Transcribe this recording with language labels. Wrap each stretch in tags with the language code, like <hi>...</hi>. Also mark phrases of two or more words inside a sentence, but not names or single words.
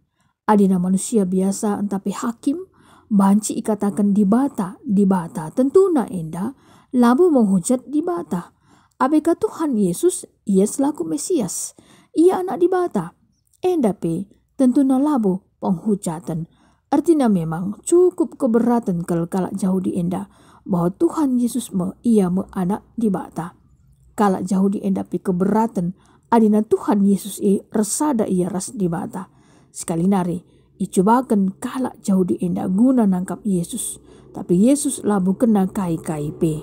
<btx>Adina</btx> <id>manusia biasa tapi hakim.</id> <btx>Banci ikatakan dibata. Tentuna enda. Labo menghujat dibata. Abeka Tuhan Yesus. Ia selaku Mesias. Ia anak dibata. Endape tentuna labo penghujatan. Artinya</btx> <id>memang cukup keberatan</id> <btx>kalak jauh di enda. Bahwa Tuhan Yesus ia anak dibata. Kalak jauh di endape keberatan. Adina Tuhan Yesus resada ia ras dibata. Sekali nari. Icobakan kalak jauh di enda guna nangkap Yesus. Tapi Yesus labu kena kai-kai pe.</btx>